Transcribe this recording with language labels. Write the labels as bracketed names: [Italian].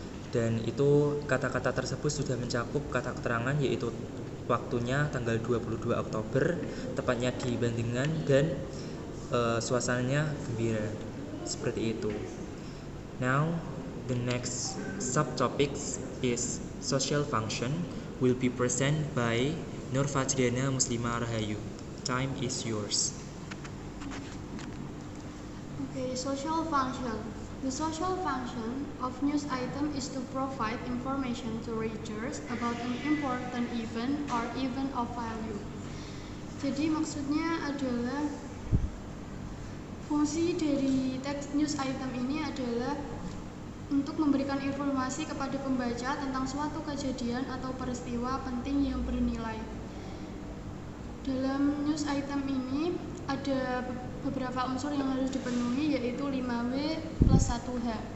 [Indonesian] Dan itu kata-kata tersebut sudah mencakup kata keterangan yaitu waktunya tanggal 22 Oktober, tepatnya di Bandengan dan suasananya gembira. Seperti itu. [English] Now, the next subtopics is social function will be presented by Nur Fajriana Muslimah Rahayu. Time is yours. Okay, social function. The social function of news item is to provide information to readers about an important event or event of value. [Indonesian] Jadi maksudnya adalah fungsi dari teks news item ini adalah untuk memberikan informasi kepada pembaca tentang suatu kejadian atau peristiwa penting yang bernilai. Dalam news item ini ada beberapa unsur yang harus dipenuhi, yaitu 5W plus 1H.